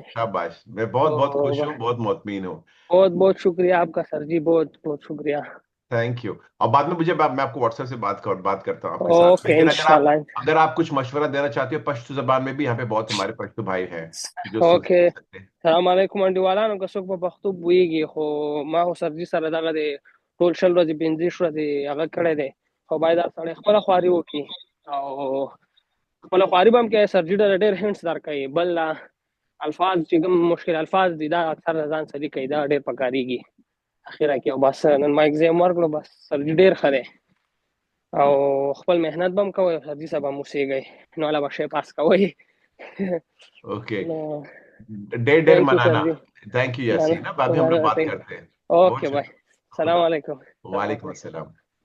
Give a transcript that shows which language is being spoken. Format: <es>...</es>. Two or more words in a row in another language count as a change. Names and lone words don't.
<ur>شاباش. میں بہت بہت خوش تو ہوں، بہت مطمئن ہوں. بہت بہت شکریہ آپ کا سر جی، بہت بہت شکریہ.</ur> <en>thank you.</en> <ur>اور بعد میں مجھے میں آپ کو واٹس ایپ سے بات کرتا ہوں آپ کے ساتھ. اوکے لیکن انشاءاللہ. اگر آپ کچھ مشورہ دینا چاہتے ہو پشتو زبان میں بھی، یہاں پہ بہت ہمارے پشتو بھائی ہیں جو اوکے. سن سکتے ہیں.</ur> <ar>السلام علیکم</ar> <ps>انډیوالانو، که څوک په پښتو پوهیږي، خو ما خو سرجي سره دغه دی ټول 20 ورځې 15 ورځې هغه کړی دی، خو باید دا سړی خپله خواري وکړي او خپله خواري به هم کوي. سرجي ډېر هینټس درکوي. بل الفاظ چې کوم مشکل الفاظ دي دا اکثر ځان سړي کوي، دا ډېر پکارېږي اخره کې. او بس نن ما ایګزام ورکړو، بس سرجي ډېر ښه دی او خپل محنت به هم کوئ او سرجي صاحب هم اوسېږئ، نو الله به شی پاس کوئ. اوکے. نو ڈیر ڈیر</ps> <en>thank you sir</en> <ps>منانا.</ps> <ur>جی.</ur> <en>thank you یاسین.</en> <ur>بعد میں ہم لوگ بات کرتے ہیں. بہت اوکے بھائی، شکریہ. السلام خدا. علیکم. السلام وعلیکم علیکم. السلام.</ur>